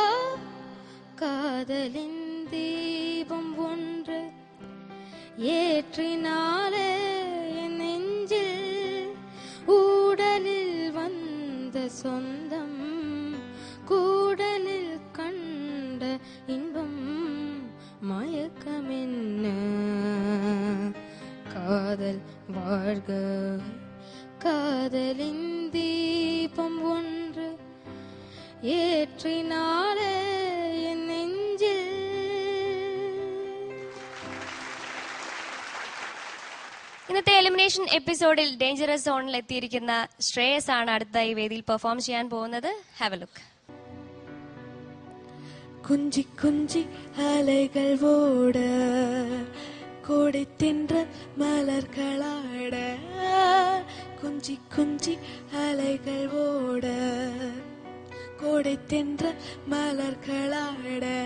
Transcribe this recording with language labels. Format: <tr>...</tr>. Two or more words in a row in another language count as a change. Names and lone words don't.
<ta>காதலின் தீபம் ஒன்று ஏற்றினாலே என் நெஞ்சில், ஊடலில் வந்த சொந்தம் கூடலில் கண்ட இன்பம் மயக்கம் என்ன, காதல் வாழ்க. காதலின் தீபம் ஒன்று ஏற்றினாலே என் நெஞ்சில்.</ta> <ml>ഇന്നത്തെ എലിമിനേഷൻ എപ്പിസോഡിൽ ഡേഞ്ചറസ് സോണിൽ എത്തിയിരിക്കുന്ന ശ്രേയസ് ആണ് അടുത്തായി വേദിയിൽ പെർഫോം ചെയ്യാൻ പോകുന്നത്.</ml> <en>have a look.</en> <ta>குஞ்சி குஞ்சி அலைகள் ஓட, கோடை தென்ற மலர்களாட, குஞ்சி குஞ்சி அலைகள் ஓட, கோடை தென்ற மலர்களாட,</ta>